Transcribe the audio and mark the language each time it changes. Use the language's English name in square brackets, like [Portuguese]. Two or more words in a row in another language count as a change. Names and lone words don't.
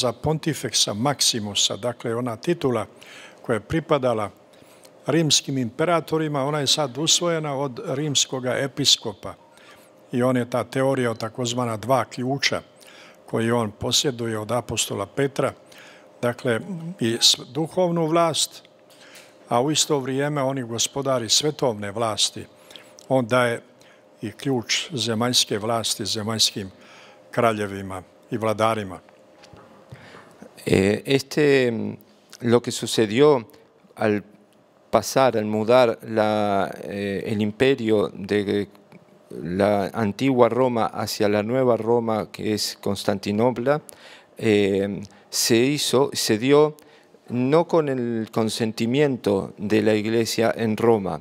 [Serbian] za pontifeksa Maximusa, dakle ona titula koja je pripadala rimskim imperatorima, ona je sad usvojena od rimskog episkopa i on je ta teorija o takozvana dva ključa koji on posjeduje od apostola Petra, dakle i duhovnu vlast, a u isto vrijeme oni gospodari svetovne vlasti. On daje i ključ zemaljske vlasti zemaljskim kraljevima y vladarima. [Spanish] Lo que sucedió al mudar el imperio de la antigua Roma hacia la nueva Roma, que es Constantinopla, se dio no con el consentimiento de la Iglesia en Roma.